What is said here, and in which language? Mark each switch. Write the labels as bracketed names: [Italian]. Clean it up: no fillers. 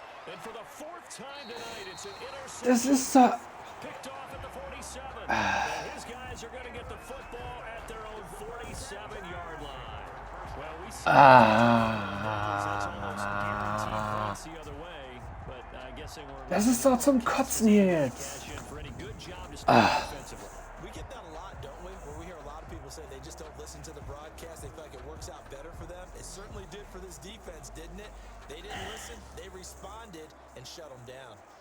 [English] And for the 4th time tonight, it's an interception. [German] Das ist da. [English] Picked off at the 47. And his guys are going to get the football at their own 47-yard line. Well, we see the other way, but I guess they weren't. [German] Das ist doch zum Kotzen hier jetzt. [English] We get that a lot, don't we? Where we hear a lot of people say they just don't listen to the broadcast. They feel like it works out better for them. It certainly did for this defense, didn't it? They didn't listen, they responded and shut them down.